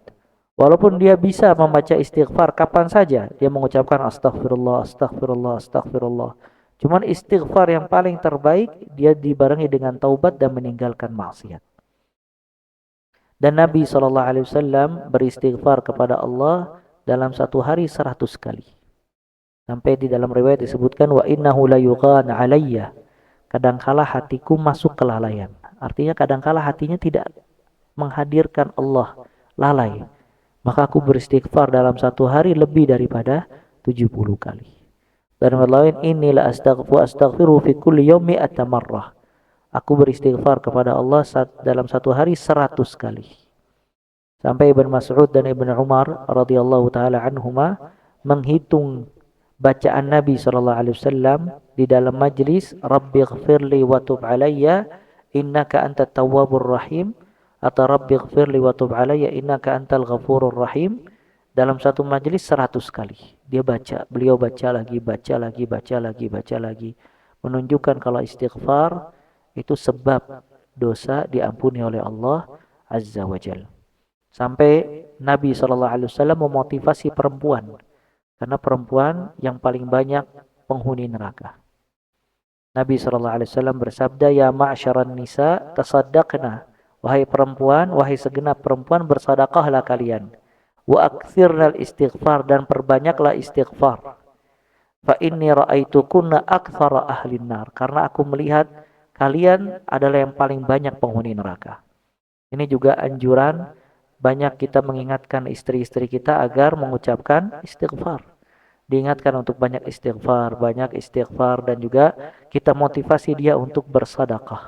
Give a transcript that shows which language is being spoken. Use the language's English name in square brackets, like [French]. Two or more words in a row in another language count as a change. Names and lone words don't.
[Indonesian] Walaupun dia bisa membaca istighfar kapan saja, dia mengucapkan [Arabic] أستغفر الله، أستغفر الله، أستغفر الله. [Indonesian] Cuman istighfar yang paling terbaik, dia dibarengi dengan taubat dan meninggalkan maksiat. Dan Nabi SAW beristighfar kepada Allah dalam satu hari 100 kali. Sampai di dalam riwayat disebutkan, [Arabic] وإنه ليغان علي. [Indonesian] Kadangkala hatiku masuk kelalaian. Artinya kadangkala hatinya tidak menghadirkan Allah, lalai. Maka aku beristighfar dalam satu hari lebih daripada 70 kali. Dan yang lain, inilah [Arabic] أستغفر في كل يوم مائة مرة. [Indonesian] Aku beristighfar kepada Allah dalam satu hari 100 kali. Sampai Ibn Mas'ud dan Ibn Umar [Arabic] رضي الله تعالى عنهما [Indonesian] menghitung bacaan Nabi SAW di dalam majlis, [Arabic] رب اغفر لي وتب علي إنك أنت التواب الرحيم, [Indonesian] atau [Arabic] رب اغفر لي وتب علي إنك أنت الغفور الرحيم. [Indonesian] Dalam satu majlis 100 kali. Dia baca, beliau baca lagi, baca lagi, baca lagi, baca lagi. Menunjukkan kalau istighfar itu sebab dosa diampuni oleh Allah [Arabic] عز وجل. [Indonesian] Sampai Nabi SAW memotivasi perempuan, karena perempuan yang paling banyak penghuni neraka. Nabi SAW bersabda, [Arabic] "يا معشر النساء، تصدقن." [Indonesian] Wahai perempuan, wahai segenap perempuan, bersedekahlah kalian. [Arabic] وأكثرن الاستغفار, [Indonesian] dan perbanyaklah istighfar. [Arabic] فإني رأيتكن أكثر أهل النار, [Indonesian] karena aku melihat kalian adalah yang paling banyak penghuni neraka. Ini juga anjuran banyak kita mengingatkan istri-istri kita agar mengucapkan istighfar. Diingatkan untuk banyak istighfar, dan juga kita motivasi dia untuk bersedekah.